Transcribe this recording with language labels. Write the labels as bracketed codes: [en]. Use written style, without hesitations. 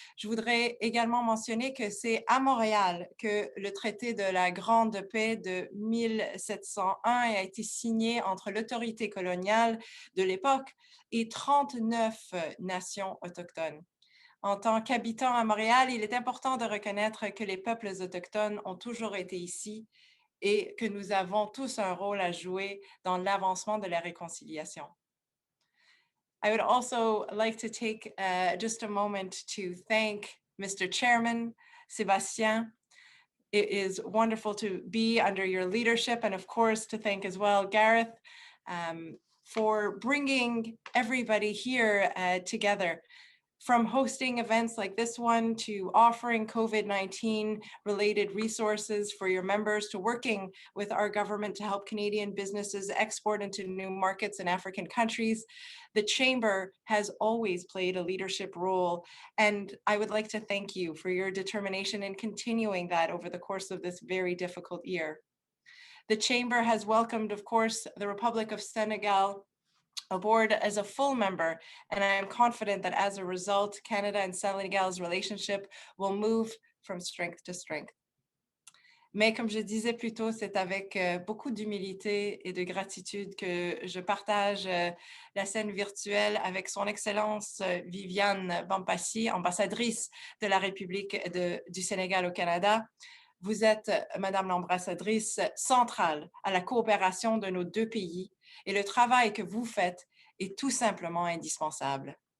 [fr] Je voudrais également mentionner que c'est à Montréal que le traité de la Grande Paix de 1701 a été signé entre l'autorité coloniale de l'époque et 39 nations autochtones. En tant qu'habitant à Montréal, il est important de reconnaître que les peuples autochtones ont toujours été ici et que nous avons tous un rôle à jouer dans l'avancement de la réconciliation. [en] I would also like to take just a moment to thank Mr. Chairman, Sébastien. It is wonderful to be under your leadership, and of course to thank as well Gareth for bringing everybody here together. From hosting events like this one to offering COVID-19 related resources for your members to working with our government to help Canadian businesses export into new markets in African countries, the Chamber has always played a leadership role. And I would like to thank you for your determination in continuing that over the course of this very difficult year. The Chamber has welcomed, of course, the Republic of Senegal aboard as a full member, and I am confident that as a result, Canada and Senegal's relationship will move from strength to strength. [fr] Mais comme je disais plus tôt, c'est avec beaucoup d'humilité et de gratitude que je partage la scène virtuelle avec son Excellence Viviane Bampassi, ambassadrice de la République du Sénégal au Canada. Vous êtes, Madame l'ambassadrice, centrale à la coopération de nos deux pays et le travail que vous faites est tout simplement indispensable.